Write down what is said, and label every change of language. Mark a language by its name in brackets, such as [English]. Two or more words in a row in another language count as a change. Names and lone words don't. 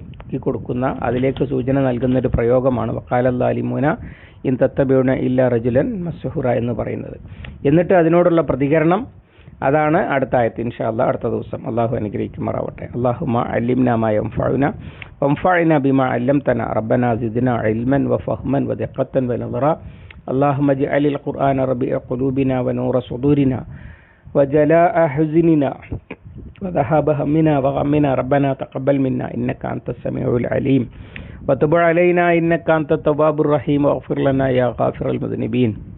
[Malayalam] ഈ കൊടുക്കുന്ന അതിലേക്ക് സൂചന നൽകുന്ന ഒരു പ്രയോഗമാണ് [Arabic] وقال الظالمون إن تتبعون إلا رجلا مسحورا [Malayalam] എന്ന് പറയുന്നത്. എന്നിട്ട് അതിനോടുള്ള പ്രതികരണം അതാണ് അടുത്ത ആയത്ത്. [Arabic] إن شاء الله [Malayalam] അടുത്ത ദിവസം അല്ലാഹു അനുഗ്രഹിക്കുമാറാവട്ടെ. [Arabic] اللهم علمنا ما ينفعنا وانفعنا بما علمتنا ربنا زدنا علما وفهما ودقة ونظرا. اللهم اجعل القرآن ربيع قلوبنا ونور صدورنا وجلاء حزننا وذهاب همنا وغمنا. ربنا تقبل منا إنك أنت السميع العليم وتب علينا إنك أنت التواب الرحيم واغفر لنا يا غافر المذنبين.